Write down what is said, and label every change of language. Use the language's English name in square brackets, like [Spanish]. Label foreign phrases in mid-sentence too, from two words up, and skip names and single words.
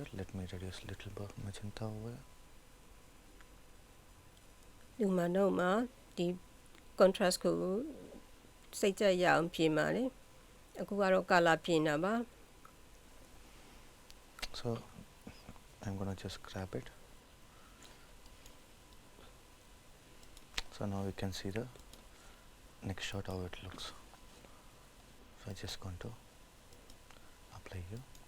[English] Let me reduce little bit magenta over here. [Burmese] ဒီမှာတော့မှဒီ contrast ကိုစိတ်ကြရအောင်ပြင်ပါလေအခုကတော့ color ပြင်တာပါ [English] So I'm gonna just grab it. So now we can see the next shot how it looks. So I just going to apply here.